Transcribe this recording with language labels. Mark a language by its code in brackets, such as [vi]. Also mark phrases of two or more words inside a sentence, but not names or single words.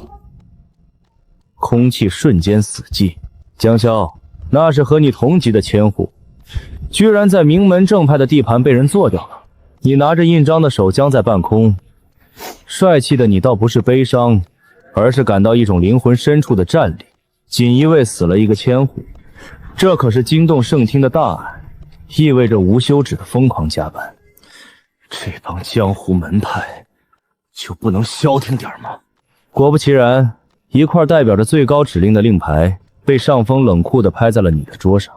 [zh] 空氣瞬間死寂。江驍，那是和你同級的千戶，居然在名門正派的地盤被人做掉了。你拿着印章的手僵在半空，帥氣的你倒不是悲傷，而是感到一種靈魂深處的戰慄。錦衣衛死了一個千戶，這可是驚動聖廳的大案，意味着無休止的瘋狂加班。這幫江湖門派就不能消停點嗎？果不其然，一塊代表着最高指令的令牌被上峰冷酷地拍在了你的桌上。